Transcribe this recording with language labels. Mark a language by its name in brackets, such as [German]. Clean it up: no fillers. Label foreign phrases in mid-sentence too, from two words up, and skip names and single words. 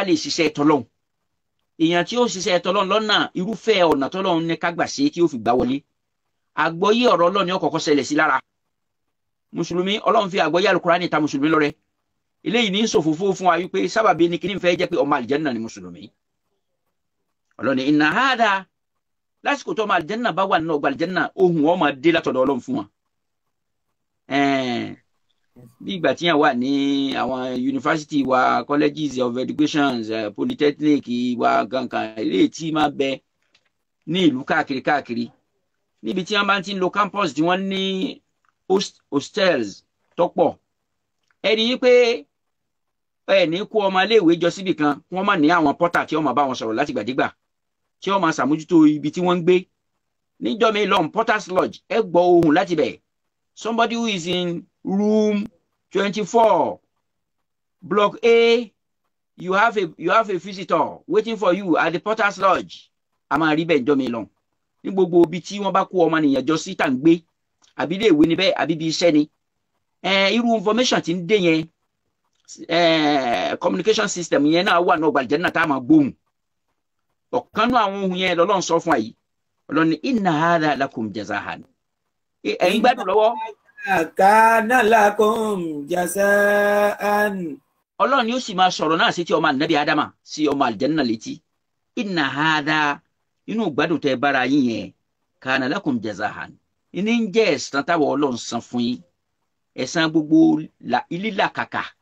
[Yoruba] lè ṣiṣẹ́ tọ́lọ́run èèyàn tí ó ṣiṣẹ́ tọ́lọ́run lọ́nà irúfẹ́ ọ̀nà tọ́lọ́run ní ká gbà ṣe tí ó fi gbà wọlé àgbọ́yé ọ̀rọ̀ Ọlọ́run ni ó kọ́kọ́ ṣẹlẹ̀ sí lára mùsùlùmí Ọlọ́run fi àgbọ́yé Al-Qur'ani ta mùsùlùmí lọ́rẹ eléyìí ní ṣòfófó fún wa wípé sábàbí ni kíní fẹ́ jẹ́ pé ọmọ àlìjẹ́nà ni mùsùlùmí Ọlọ́run ní [Arabic] إن هذا [Yoruba] lásìkò tó ọmọ àlìjẹ́nà bá wà nínú ọgbà àlìjẹ́nà ohun ọmọ dé látọ̀dọ̀ Ọlọ́run fún wọn bí ìgbà tí yẹn wà ní àwọn university wa [English] colleges of education polytechnic [Yoruba] wa gankan eléyìí tí máa bẹ ní ìlú káàkiri níbi tí wọ́n bá ti ń lo campus tí wọ́n ní hostels tó pọ̀ ẹ rí i pé ẹ ní kó ọmọ iléèwé jọ síbì kan wọ́n máa ní àwọn porter tí wọ́n máa bá wọn sọ̀rọ̀ láti gbàdégbà tí wọ́n máa ṣàmójútó ibi tí wọ́n ń gbé níjọ́ mi lọ́n [English] porters lodge [Yoruba] ẹ gbọ́ ohùn láti bẹ̀ [English] somebody who is in room 24 block A you have a visitor waiting for you at the porters lodge [Yoruba] a máa rí bẹ́ẹ̀ níjọ́ mi lọ́n ní gbogbo ibi tí wọ́n bá kó ọmọ nìyẹn jọ sí tà ń gbé àbí ilé ìwé níbẹ̀ àbí ibi iṣẹ́ ni irú information tí ń dé yẹn [English] communication system [Yoruba] yẹn náà wà náà gbàlejò náà tá a máa gbóhùn ọ̀kan náà àwọn ohun yẹn lọ́lọ́run sọ fún àyè Ọlọ́run ní [Arabic] إن هذا لكم جزاء [Yoruba] ẹ̀yin gbádùn lọ́wọ́. [Arabic] كان لكم جزاء. [Yoruba] Ọlọ́run ni ó sì máa sọ̀rọ̀ náà sí ti ọmọ ànábì Ádámà sí ọmọ àlìjẹ́nà létí [Arabic] إن هذا [Yoruba] inú gbádùn tẹ bára yín yẹn [Arabic] كان لكم جزاء [Yoruba] ní ń jẹ́ ẹ̀san táwọn Ọlọ́run san fún yín ẹ̀san gbogbo lílàkàkà